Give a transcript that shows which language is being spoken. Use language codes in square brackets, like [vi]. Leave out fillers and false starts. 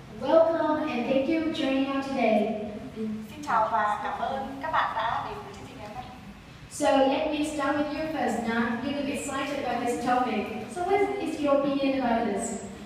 [en] Welcome and thank you for joining us today. [vi] Xin chào và cảm ơn các bạn đã đến với chương trình ngày hôm nay. [en] So let me start with you first, Nam. You look excited about this topic. So what is your opinion about this?